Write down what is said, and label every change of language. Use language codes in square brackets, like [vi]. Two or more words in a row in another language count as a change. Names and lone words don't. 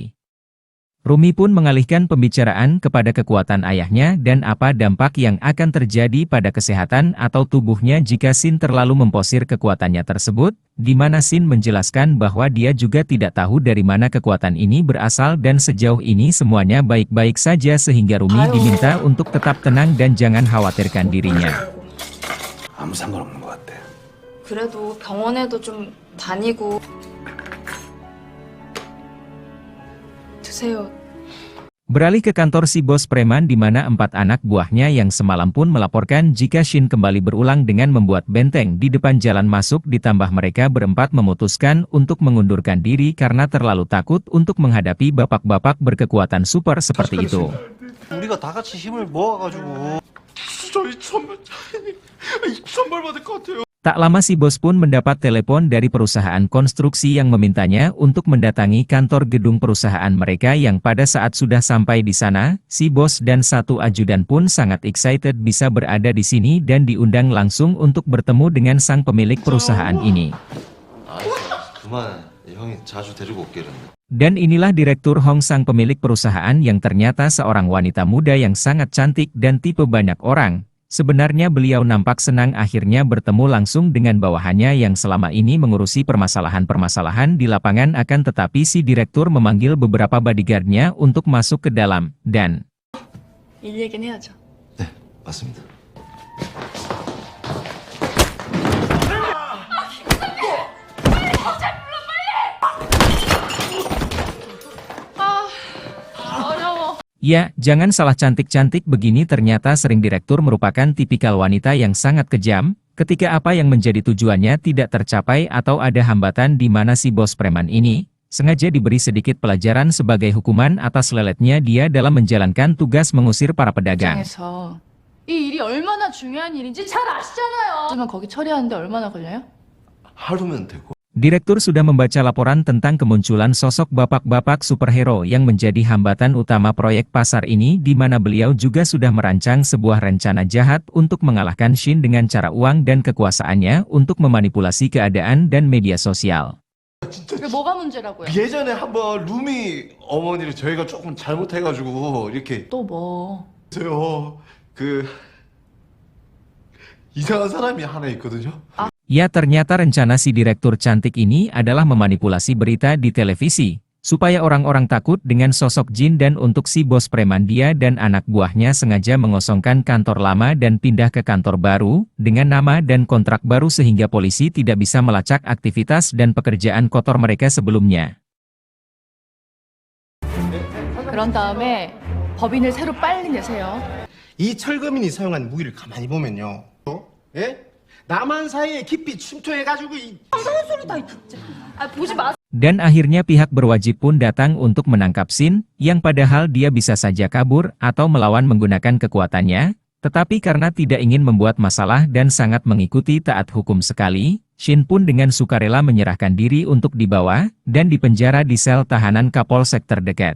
[id] Rumi pun mengalihkan pembicaraan kepada kekuatan ayahnya dan apa dampak yang akan terjadi pada kesehatan atau tubuhnya jika Shin terlalu memposir kekuatannya tersebut, di mana Shin menjelaskan bahwa dia juga tidak tahu dari mana kekuatan ini berasal dan sejauh ini semuanya baik-baik saja sehingga Rumi diminta untuk tetap tenang dan jangan khawatirkan dirinya. [ko] 아무 상관없는 것 같아. 그래도 병원에도 좀 다니고 드세요. [id] Beralih ke kantor si bos preman di mana 4 anak buahnya yang semalam pun melaporkan jika Shin kembali berulang dengan membuat benteng di depan jalan masuk ditambah mereka berempat memutuskan untuk mengundurkan diri karena terlalu takut untuk menghadapi bapak-bapak berkekuatan super seperti itu. [ko] 우리가 다 같이 힘을 모아가지고. 저희 천벌 받을 것 같아요. [id] Tak lama si bos pun mendapat telepon dari perusahaan konstruksi yang memintanya untuk mendatangi kantor gedung perusahaan mereka yang pada saat sudah sampai di sana, si bos dan satu ajudan pun sangat excited bisa berada di sini dan diundang langsung untuk bertemu dengan sang pemilik perusahaan ini. [ko] 그만 형이 자주 데리고 올게 이랬는데. [id] Dan inilah Direktur Hong sang pemilik perusahaan yang ternyata seorang wanita muda yang sangat cantik dan tipe banyak orang. Sebenarnya beliau nampak senang akhirnya bertemu langsung dengan bawahannya yang selama ini mengurusi permasalahan-permasalahan di lapangan akan tetapi si direktur memanggil beberapa bodyguardnya untuk masuk ke dalam, dan [ko] 일 얘기는 해야죠. 네, 맞습니다. [id] ya, jangan salah cantik-cantik begini ternyata sering direktur merupakan tipikal wanita yang sangat kejam, ketika apa yang menjadi tujuannya tidak tercapai atau ada hambatan di mana si bos preman ini, sengaja diberi sedikit pelajaran sebagai hukuman atas leletnya dia dalam menjalankan tugas mengusir para pedagang. [ko] 입장에서 이 일이 얼마나 중요한 일인지 잘 아시잖아요. 하지만 거기 처리하는데 얼마나 걸려요? 하루면 되고. [id] Direktur sudah membaca laporan tentang kemunculan sosok bapak-bapak superhero yang menjadi hambatan utama proyek pasar ini di mana beliau juga sudah merancang sebuah rencana jahat untuk mengalahkan Shin dengan cara uang dan kekuasaannya untuk memanipulasi keadaan dan media sosial. [ko] 그게 뭐가 문제라고요? 예전에 한번 루미 어머니를 저희가 조금 잘못해가지고 이렇게 또 뭐? 있어요. 그 이상한 사람이 하나 있거든요. [id] Ya, ternyata rencana si direktur cantik ini adalah memanipulasi berita di televisi, supaya orang-orang takut dengan sosok Jin dan untuk si bos preman dia dan anak buahnya sengaja mengosongkan kantor lama dan pindah ke kantor baru, dengan nama dan kontrak baru sehingga polisi tidak bisa melacak aktivitas dan pekerjaan kotor mereka sebelumnya. [ko] 그런 다음에 법인을 새로 빨리 내세요. 이 철거민이 사용한 무기를 가만히 보면요. 예? 남한 사이에 깊이 침투해가지고 보지 마. [id] Dan akhirnya pihak berwajib pun datang untuk menangkap Shin, yang padahal dia bisa saja kabur atau melawan menggunakan kekuatannya, tetapi karena tidak ingin membuat masalah dan sangat mengikuti taat hukum sekali, Shin pun dengan sukarela menyerahkan diri untuk dibawa dan dipenjara di sel tahanan Kapolsek terdekat.